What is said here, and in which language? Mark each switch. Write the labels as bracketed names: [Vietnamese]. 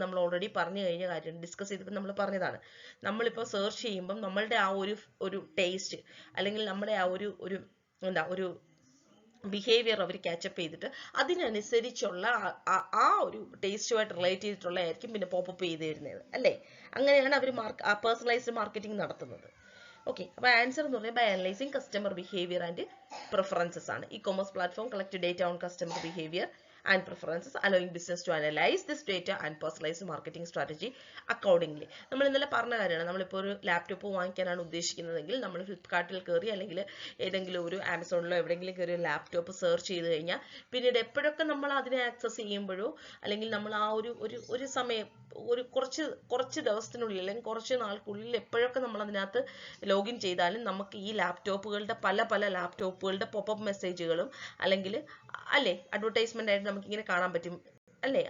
[Malayalam] നമ്മൾ ഓൾറെഡി പറഞ്ഞു കഴിഞ്ഞ കാര്യം ഡിസ്കസ് ചെയ്തപ്പോൾ നമ്മൾ പറഞ്ഞതാണ്. നമ്മളിപ്പോൾ സെർച്ച് ചെയ്യുമ്പം നമ്മളുടെ ആ ഒരു ടേസ്റ്റ്, അല്ലെങ്കിൽ നമ്മുടെ ആ ഒരു ബിഹേവിയർ അവർ ക്യാച്ചപ്പ് ചെയ്തിട്ട് അതിനനുസരിച്ചുള്ള ആ ഒരു ടേസ്റ്റുമായിട്ട് റിലേറ്റ് ചെയ്തിട്ടുള്ള ആയിരിക്കും പിന്നെ പോപ്പപ്പ് ചെയ്ത് തരുന്നത് അല്ലേ. അങ്ങനെയാണ് അവർ പേഴ്സണലൈസ്ഡ് മാർക്കറ്റിംഗ് നടത്തുന്നത്. ഓക്കെ, അപ്പോൾ ആൻസർ എന്ന് പറഞ്ഞാൽ [English] by analysing customer behaviour and preferences [Malayalam] ആണ്. [English] E-commerce platform collect data on customer behaviour and preferences, allowing business to analyze this data and personalize marketing strategy accordingly. [Malayalam] നമ്മൾ ഇന്നലെ പറഞ്ഞ കാര്യമാണ്. നമ്മളിപ്പോൾ ഒരു ലാപ്ടോപ്പ് വാങ്ങിക്കാനാണ് ഉദ്ദേശിക്കുന്നതെങ്കിൽ നമ്മൾ ഫ്ലിപ്കാർട്ടിൽ കയറി അല്ലെങ്കിൽ ഏതെങ്കിലും ഒരു ആമസോണിലോ എവിടെയെങ്കിലും കയറി ഒരു ലാപ്ടോപ്പ് സെർച്ച് ചെയ്ത് കഴിഞ്ഞാൽ പിന്നീട് എപ്പോഴൊക്കെ നമ്മൾ അതിനെ ആക്സസ് ചെയ്യുമ്പോഴോ അല്ലെങ്കിൽ നമ്മൾ ആ ഒരു സമയം ഒരു കുറച്ച് ദിവസത്തിനുള്ളിൽ അല്ലെങ്കിൽ കുറച്ച് നാൾക്കുള്ളിൽ എപ്പോഴൊക്കെ നമ്മൾ അതിനകത്ത് ലോഗിൻ ചെയ്താലും നമുക്ക് ഈ ലാപ്ടോപ്പുകളുടെ പല ലാപ്ടോപ്പുകളുടെ പോപ്പപ്പ് മെസ്സേജുകളും അല്ലെങ്കിൽ അല്ലേ അഡ്വർടൈസ്മെന്റ് ആയിട്ട് നമുക്ക് ഇങ്ങനെ കാണാൻ പറ്റും അല്ലേ.